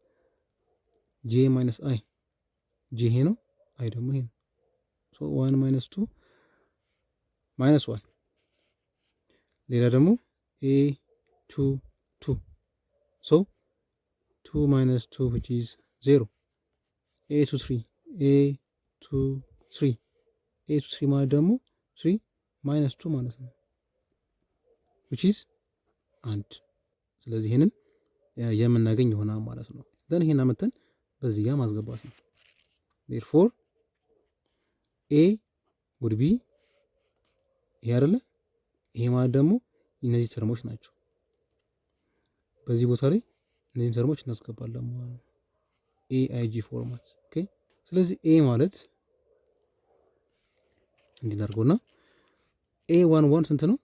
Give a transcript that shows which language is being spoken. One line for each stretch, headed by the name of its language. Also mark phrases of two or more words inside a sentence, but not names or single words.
English: j minus i j
Amharic: ይሄ ነው፣ አይ ደግሞ ይሄ ነው። ሶ 1 ማይነስ 2 ማይነስ 1። ሌላ ደግሞ A22 ሶ 2 ማይነስ 2
English: which is 0።
Amharic: A23 ማለት ደግሞ 3 ማይነስ 2 ማለት ነው
English: which is 1።
Amharic: ስለዚህ ይሄንን የምናገኝ ይሆናል ማለት ነው። ደን ይሄን አመተን በዚህ ጋር ማስገባት ነው።
English: therefore A would be
Amharic: ይሄ አይደለ? ይሄ ማለት ደግሞ እነዚህ ተርሞች ናቸው። በዚህ ቦታ ላይ እነዚህ ተርሞች እናስገባለን ማለት ነው። AIG ፎርማት ኦኬ። ስለዚህ A ማለት እንዲናርጎና A11 ስንት ነው?